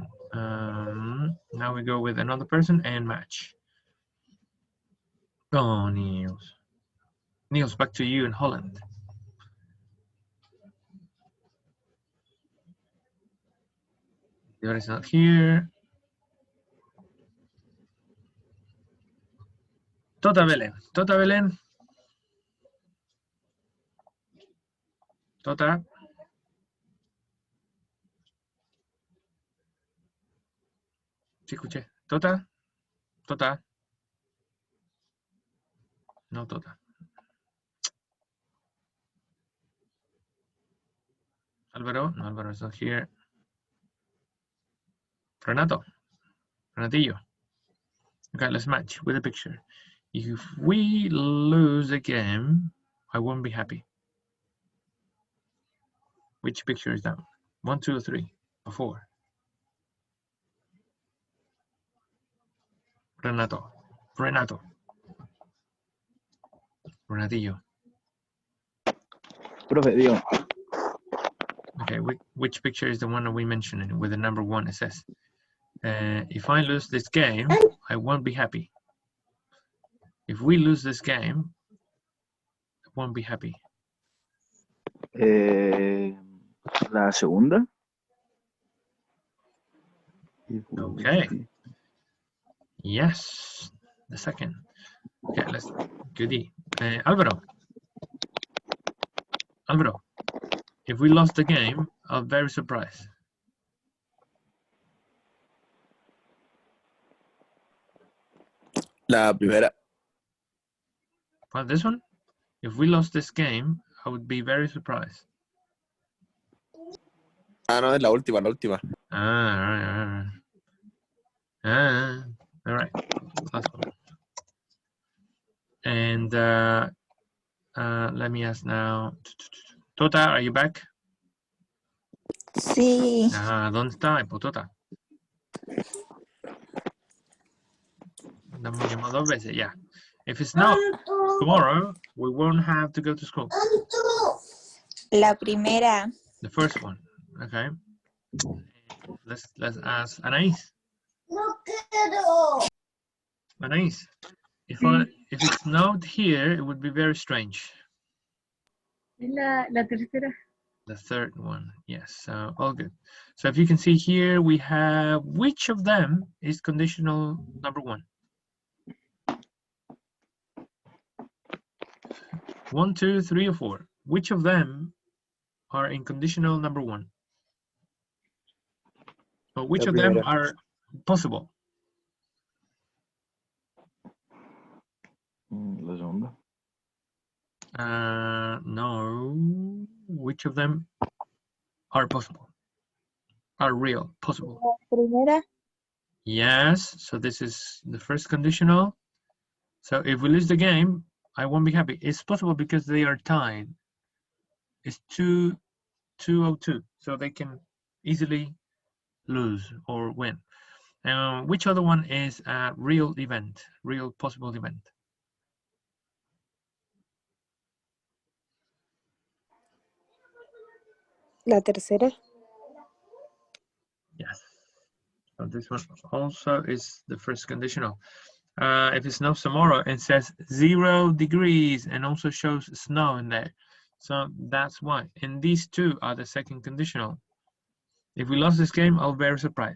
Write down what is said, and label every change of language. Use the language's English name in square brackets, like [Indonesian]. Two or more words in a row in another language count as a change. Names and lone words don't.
[English] Now we go with another person and match. Oh, Niels. Niels, back to you in Holland. The other is not here. [Spanish] Tota Belén. Tota Belén. Tota. Sí, escuché. Tota. Tota. No, Tota. Álvaro. [English] No, Álvaro is not here. Renato. Renatillo. Okay, let's match with a picture. If we lose a game, I won't be happy. Which picture is that? 1, 2, 3, or 4? Renato. Renato. Renatillo. [Spanish] Profe, digo. [English] Okay, which picture is the one that we mentioned with the number 1? It says, if I lose this game, I won't be happy. If we lose this game, I won't be happy. [Spanish] La segunda. [English] Okay. Yes, the second. Okay, let's goody. Álvaro. Álvaro, if we lost the game, I'm very surprised. [Spanish] La primera. [English] Well, this one? If we lost this game, I would be very surprised. [Spanish] Ah, no, es la última, la última. [English] All right. Last one. And let me ask now. Tota, are you back? [Spanish] Sí. ¿Dónde está? Tota. Hemos llamado 2 veces, [English] yeah. If it's not tomorrow, we won't have to go to school. [Spanish] La primera. [English] The first one, okay. Let's ask Anaís. [Spanish] No quiero. [English] Anaís, if it's not here, it would be very strange. [Spanish] La tercera. [English] The third one, yes, so all good. So if you can see here, we have which of them is conditional number 1? 1, 2, 3, or 4. Which of them are in conditional number 1? So which of them are possible? [Spanish] La segunda. [English] No. Which of them are possible? Are real, possible? [Spanish] La primera. [English] Yes, so this is the first conditional. So if we lose the game, I won't be happy. It's possible because they are tied. It's 2-2-0-2, so they can easily lose or win. Which other one is a real event, real possible event? [Spanish] La tercera. [English] Yes. So this one also is the first conditional. If it snows tomorrow, it says 0 degrees and also shows snow in there. So that's why. And these two are the second conditional. If we lost this game, I'll be very surprised.